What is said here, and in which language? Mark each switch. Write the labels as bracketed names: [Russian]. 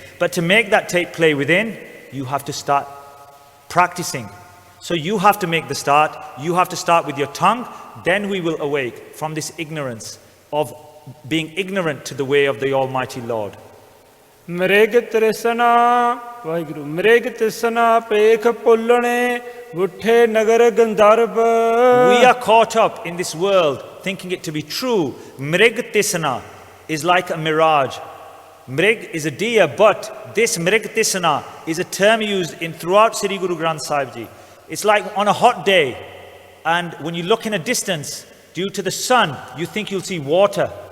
[English] But to make that tape play within, you have to start practicing. So you have to make the start, you have to start with your tongue, then we will awake from this ignorance of being ignorant to the way of the Almighty Lord. [Punjabi] ਮ੍ਰਿਗ ਤ੍ਰਿਸ਼ਨਾ ਵਾਹਿਗੁਰੂ ਮ੍ਰਿਗ ਤਿਸਨਾ ਪੇਖ ਪੁੱਲਣੇ ਗੁੱਠੇ ਨਗਰ Gandharva [English] We are caught up in this world thinking it to be true. Mrig tisana is like a mirage. Mrig is a deer, but this mrig tisana is a term used in throughout Sri Guru Granth Sahib Ji. It's like on a hot day, and when you look in a distance, due to the sun, you think you'll see water.